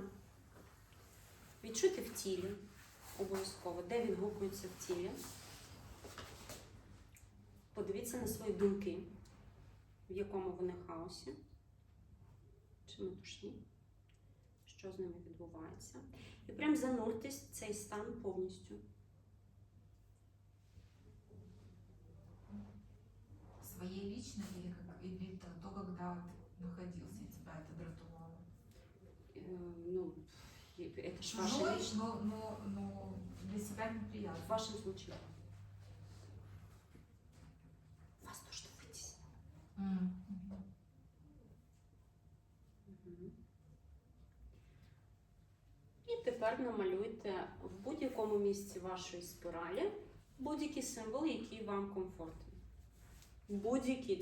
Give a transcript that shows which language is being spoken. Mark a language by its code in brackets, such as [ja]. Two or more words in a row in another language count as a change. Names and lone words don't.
[uk] Відчуйте в тілі обов'язково, де відгукується в тілі. Подивіться на свої думки, в якому вони хаосі, чи метушні, що з ними відбувається. І прям зануртесь в цей стан повністю. [ru] Своей лично или то, когда ты находился, и тебя это дратувало? Ну, это ж ваше Чужой, личное. но для себя неприятно. В вашем случае. Вас то, что вытеснило. Мгм. [uk] І тепер намалюйте в будь-якому місці вашої спіралі будь-який символ, який вам комфортний. Будь-який.